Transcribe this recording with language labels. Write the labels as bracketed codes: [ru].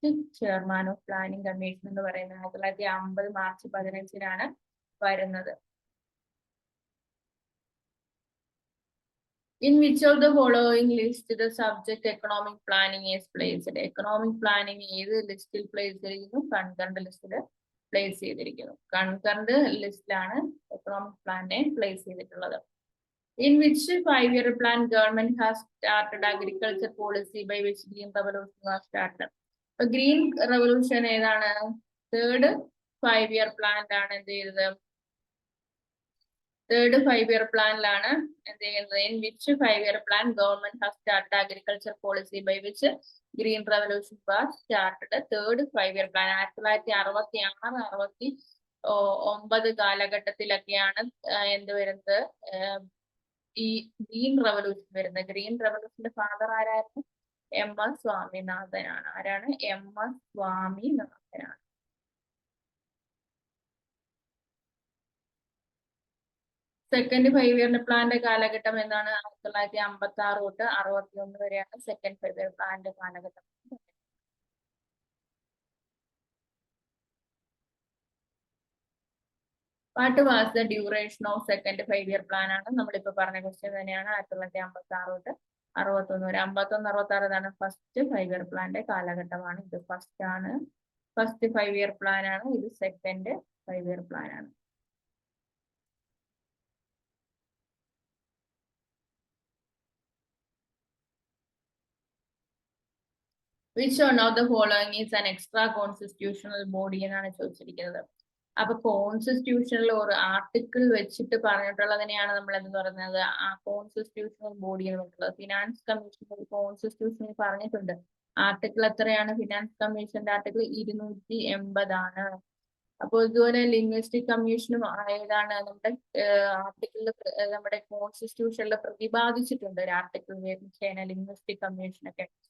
[ml] First chairman of planning commission എന്ന് പറയുന്നത് 1950 March 15-നാണ് വരുന്നത്. [en] In which of the following list the subject economic planning is placed? [ml] Economic planning ഏത് ലിസ്റ്റിൽ place ചെയ്തിരിക്കുന്നു? Concurrent ലിസ്റ്റിൽ place ചെയ്തിരിക്കുന്നു. കൺകറന്റ് ലിസ്റ്റിലാണ് എക്കണോമിക് പ്ലാനെ പ്ലേസ് ചെയ്തിട്ടുള്ളത്. [en] In which 5-year plan government has started agriculture policy by which green revolution was started? [ml] Green revolution ഏതാണ്? 3rd 5-year പ്ലാനിലാണ് എന്ത് ചെയ്തത്? 3rd 5-year പ്ലാനിലാണ് എന്ത് ചെയ്യുന്നത്? [en] In which 5-year plan government has started agriculture policy by which green revolution was started? [ml] 3rd 5-year plan 1966, 69 കാലഘട്ടത്തിലൊക്കെയാണ് എന്ത് വരുന്നത്? ഈ green revolution വരുന്നത്. Green റെവല്യൂഷന്റെ father ആരായിരുന്നു? MS സ്വാമിനാഥനാണ്. ആരാണ്? MS സ്വാമിനാഥനാണ്. സെക്കൻഡ് 5-year പ്ലാന്റെ കാലഘട്ടം എന്താണ്? 1956 തൊട്ട് 61 വരെയാണ് സെക്കൻഡ് 5-year പ്ലാന്റെ കാലഘട്ടം. [en] What was the duration of second 5-year plan [ml] ആണ് നമ്മളിപ്പോ പറഞ്ഞ ക്വസ്റ്റ്യൻ തന്നെയാണ്. 1956 തൊട്ട് 61 വരെ. 51, 66 ആണ് ഫസ്റ്റ് 5-year പ്ലാന്റെ കാലഘട്ടമാണ്. ഇത് ഫസ്റ്റ് ആണ്, ഫസ്റ്റ് 5-year പ്ലാൻ ആണ്. ഇത് സെക്കൻഡ് 5-year പ്ലാൻ ആണ്. [en] Which one of the following is an extra constitutional body [ml] എന്നാണ് ചോദിച്ചിരിക്കുന്നത്. അപ്പൊ കോൺസ്റ്റിറ്റ്യൂഷനിൽ ഒരു ആർട്ടിക്കിൾ വെച്ചിട്ട് പറഞ്ഞിട്ടുള്ളതിനെയാണ് നമ്മൾ എന്ന് പറയുന്നത് ആ കോൺസ്റ്റിറ്റ്യൂഷണൽ ബോഡി എന്ന് പറഞ്ഞിട്ടുള്ളത്. ഫിനാൻസ് കമ്മീഷൻ കോൺസ്റ്റിറ്റ്യൂഷനിൽ പറഞ്ഞിട്ടുണ്ട്. ആർട്ടിക്കിൾ എത്രയാണ്? ഫിനാൻസ് കമ്മീഷന്റെ ആർട്ടിക്കിൾ 280 ആണ്. അപ്പോൾ ഇതുപോലെ ലിംഗ്വിസ്റ്റിക് കമ്മീഷനും ഏതാണ് നമ്മുടെ ആർട്ടിക്കിളിൽ നമ്മുടെ കോൺസ്റ്റിറ്റ്യൂഷനിൽ പ്രതിപാദിച്ചിട്ടുണ്ട് ഒരു ആർട്ടിക്കിൾ ലിംഗ്വിസ്റ്റിക് കമ്മീഷനൊക്കെ.